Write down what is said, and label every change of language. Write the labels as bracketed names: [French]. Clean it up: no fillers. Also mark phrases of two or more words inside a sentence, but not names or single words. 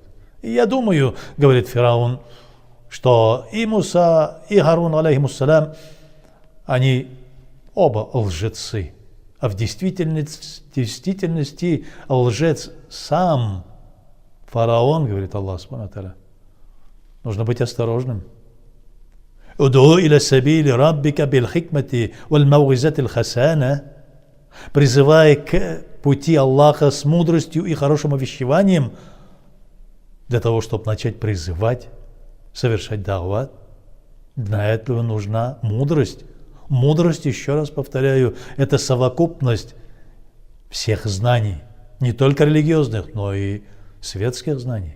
[Russian] И я думаю, говорит фараон, что и Муса, и Харун, алейхиссалям, они оба лжецы. А в действительности лжец сам фараон, говорит Аллах Субхану ва Тааля. Нужно быть осторожным. [Arabic] «ادع إلى سبيل ربك بالحكمة والموعظة الحسنة», [Russian] призывая к пути Аллаха с мудростью и хорошим увещеванием, для того, чтобы начать призывать, совершать дават. Для этого нужна мудрость. Мудрость, еще раз повторяю, это совокупность всех знаний, не только религиозных, но и светских знаний.